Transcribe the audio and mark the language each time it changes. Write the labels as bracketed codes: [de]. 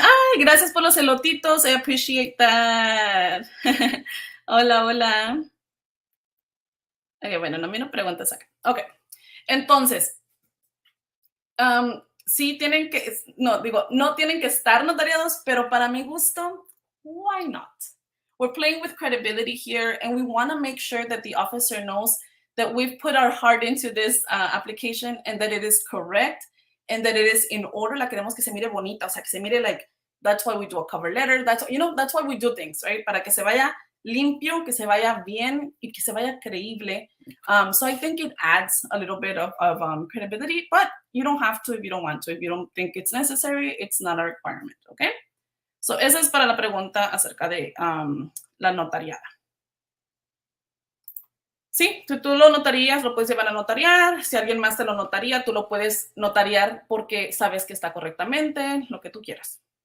[es] Ay, gracias por los elotitos. [en] I appreciate that. [es] Hola, hola. Ok, bueno, no me preguntas acá. Ok. Entonces, sí tienen que, no tienen que estar notariados, pero para mi gusto, [en] why not? We're playing with credibility here, and we want to make sure that the officer knows that we've put our heart into this application and that it is correct and that it is in order. [es] La queremos que se mire bonita, o sea, que se mire [en] like, that's why we do a cover letter, that's why we do things, right? [es] Para que se vaya limpio, que se vaya bien y que se vaya creíble. [en] So I think it adds a little bit of credibility, but you don't have to if you don't want to. If you don't think it's necessary, it's not a requirement, okay? [es] So esa es para la pregunta acerca de la notariada. Sí, tú lo notarías, lo puedes llevar a notariar. Si alguien más te lo notaría, tú lo puedes notariar porque sabes que está correctamente, lo que tú quieras.